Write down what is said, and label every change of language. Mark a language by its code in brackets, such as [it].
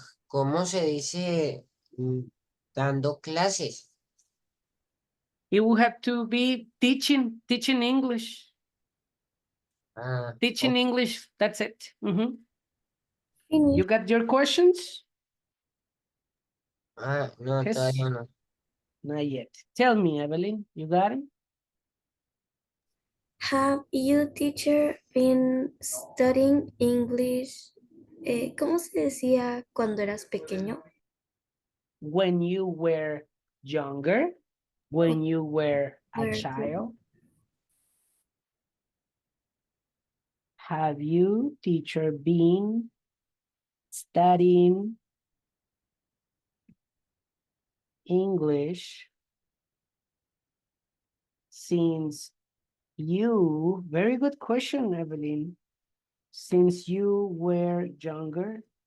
[es] ¿cómo se dice dando clases? [en] You will have to be teaching English. Teaching English, that's it. You got your questions? No, Yes. [es] todavía no. [en] Not yet. Tell me, Evelyn, you got it? Have you, teacher, been studying English? [es] ¿Cómo se decía cuando eras pequeño? [en] When you were younger, when you were a Were you? child. Have you, teacher, been studying English since you, very good question, Evelyn, since you were younger?